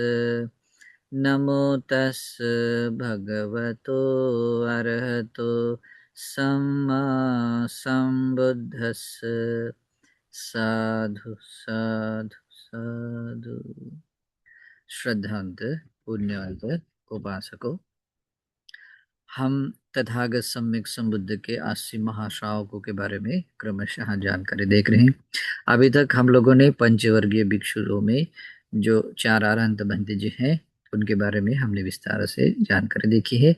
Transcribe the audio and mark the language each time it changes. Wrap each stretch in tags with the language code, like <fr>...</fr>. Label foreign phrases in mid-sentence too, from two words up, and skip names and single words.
<pi>नमो तस् भगवतो अरहतो सम्मा सम्बुद्धस्स। साधु साधु साधु।</pi> <hi>श्रद्धांत पुण्यवंत उपासकों, हम तथागत सम्यक संबुद्ध के 80 महाश्रावकों के बारे में क्रमशः जानकारी देख रहे हैं। अभी तक हम लोगों ने पंचवर्गीय भिक्षुओं में जो 4 अरहंत भंते जी हैं उनके बारे में हमने विस्तार से जानकारी देखी है।</hi>